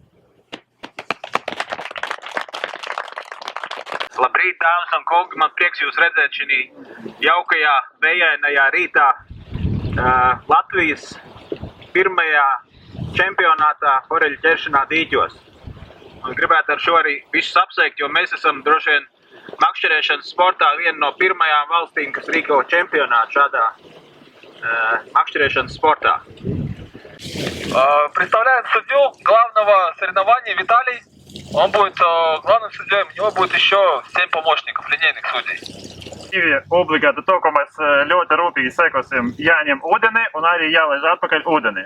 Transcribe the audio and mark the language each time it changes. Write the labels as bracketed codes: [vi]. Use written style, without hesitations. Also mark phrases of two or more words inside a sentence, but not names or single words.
[lv] Labrīt, dāmas un kungi, man prieks jūs redzēt šī jaukajā, vējainajā rītā Latvijas pirmajā čempionātā foreļu ķeršanā dīķos. Un gribētu ar šo arī visus apsveikt, jo mēs esam droši vien makšķerēšanas sportā viena no pirmajām valstīm, kas rīko čempionātu šādā makšķerēšanas sportā. [ru] Представляем судью главного соревнования Виталий. Он будет главным судьей, у него будет еще 7 помощников, линейных судей. [lv] Ir obligāti to, ko mēs ļoti rūpīgi sekosim jāņem ūdeni un arī jālaiž atpakaļ ūdeni.